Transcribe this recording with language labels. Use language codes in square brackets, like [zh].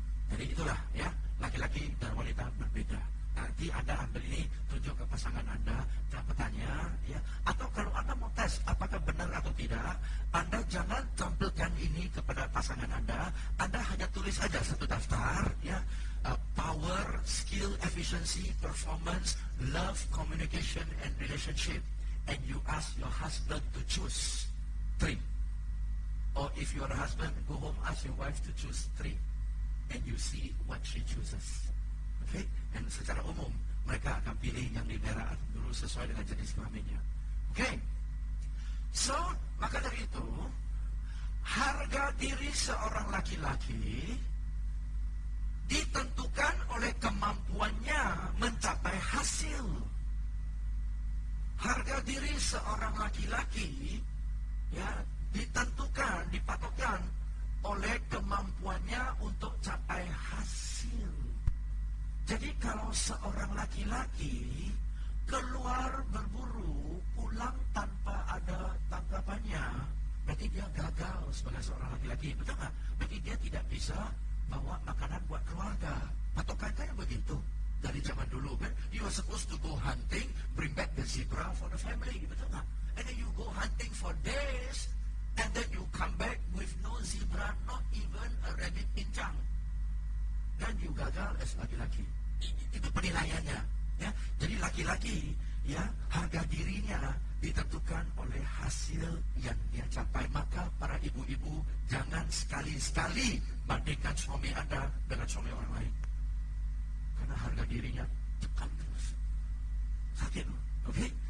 [id] Jadi itulah, ya, laki-laki dan wanita berbeda. Nanti Anda ambil ini, tunjuk ke pasangan Anda, dan bertanya, ya. Atau kalau Anda mau tes apakah benar atau tidak, Anda jangan tampilkan ini kepada pasangan Anda hanya tulis saja satu daftar, ya. [en] Power, skill, efficiency, performance, love, communication, and relationship. And you ask your husband to choose 3. Or if you are a husband, go home, ask your wife to choose 3. And you see what she chooses. Okay? [id] Dan secara umum, mereka akan pilih yang di merah dulu sesuai dengan jenis kelaminnya. Okay? So, maka dari itu, harga diri seorang laki-laki ditentukan oleh kemampuannya mencapai hasil. Harga diri seorang laki-laki, ya, ditentukan, dipatokkan oleh kemampuannya untuk capai hasil. Jadi kalau seorang laki-laki keluar berburu, pulang tanpa ada tangkapannya, berarti dia gagal sebagai seorang laki-laki, betul nggak? Berarti dia tidak bisa bawa makanan buat keluarga. Patokan kayak begitu. Dari zaman dulu kan, [en] you are supposed to go hunting, bring back the zebra for the family, [id] betul nggak? [en] And then you go hunting for days, and then you come back with no zebra, not even a rabbit pincang. [id] Dan you gagal as laki-laki. Itu penilaiannya, ya. Jadi laki-laki, ya, harga dirinya ditentukan oleh hasil yang dia capai. Maka para ibu-ibu jangan sekali-sekali bandingkan suami Anda dengan suami orang lain. Karena harga dirinya tekan terus. Sakit loh, oke?